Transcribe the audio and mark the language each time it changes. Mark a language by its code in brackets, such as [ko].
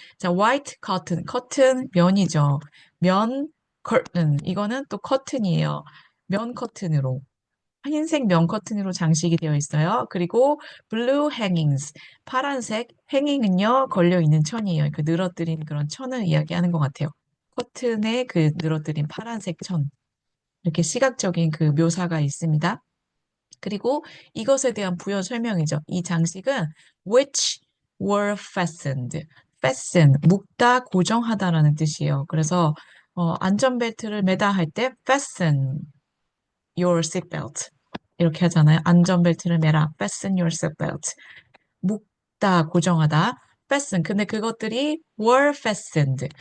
[en] 자, white cotton, cotton [ko] 면이죠. 면 [en] curtain [ko] 이거는 또 커튼이에요. 면 커튼으로 흰색 면 커튼으로 장식이 되어 있어요. 그리고 [en] blue hangings [ko] 파란색 hanging은요 걸려 있는 천이에요. 그 늘어뜨린 그런 천을 이야기하는 것 같아요. 커튼에 그 늘어뜨린 파란색 천 이렇게 시각적인 그 묘사가 있습니다. 그리고 이것에 대한 부연 설명이죠. 이 장식은 [en] which were fastened. [ko] fasten, 묶다, 고정하다라는 뜻이에요. 그래서 안전벨트를 매다 할 때 [en] fasten your seatbelt [ko] 이렇게 하잖아요. 안전벨트를 매라. [en] fasten your seatbelt. [ko] 묶다, 고정하다. fasten. 근데 그것들이 [en] were fastened.